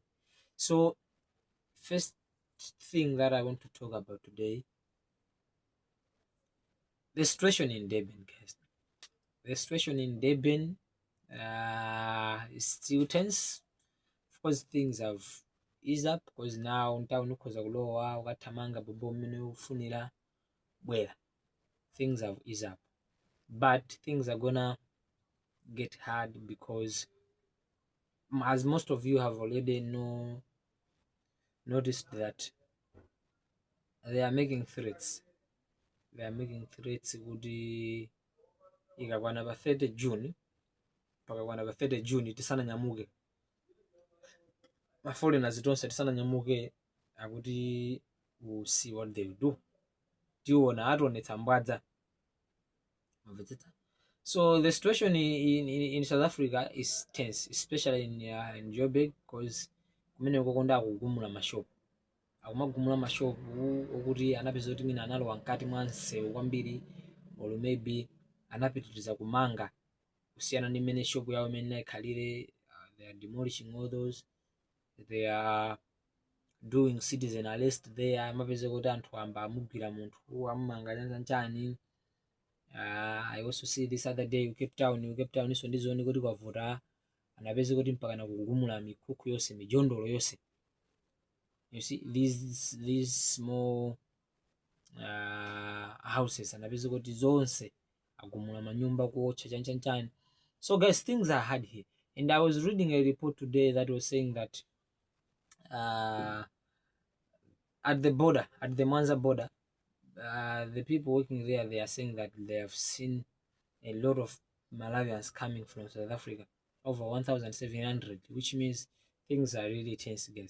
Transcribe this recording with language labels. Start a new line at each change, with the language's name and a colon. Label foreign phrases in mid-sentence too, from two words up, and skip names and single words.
English: So first thing that I want to talk about today, the situation in Durban, guys. The situation in Durban is still tense. Of course, things have eased up, because now town
Nyanja: ukhoza kulowa ukathamanga bobo mmene ufunira bwera.
English: Things have eased up, but things are gonna get hard, because as most of you have already noticed that they are making threats. They are making threats
Nyanja: kuti ikakwana pa 30 June pakakwana pa 30 June tisananyamuke, maforeigners tonse tisananyamuke, akuti
English: we'll see what they do.
Nyanja: Tiona ationetsa mbwadza.
English: So the situation in South Africa is tense, especially in Joburg, because
Nyanja: kumene kukonda kugumula mashopu. Akumagumula mashopu okuti anapeza kuti mina analowa mkati mwa msewu kwambiri,
English: or maybe
Nyanja: anapitiriza kumanga kusiyana ndi mmene shopu yawo imene ikhalire.
English: They are demolishing all those. They are doing citizen arrest there.
Nyanja: Amapeza kuti anthu amba amugwira munthu amumanga chanchani.
English: I also see this other day
Nyanja: Cape Town iso ndizoni kuti kwavuta, anapeza kuti mpaka nakugumula mikuku yose, mijondolo yose.
English: You see these small houses,
Nyanja: anapeza kuti zonse agumula manyumba kuotcha chanchani.
English: So guys, things are hard here. And I was reading a report today that was saying that at the border, at the Mwanza border, the people working there, they are saying that they have seen a lot of Malawians coming from South Africa, over 1,700, which means things are really tense, guys.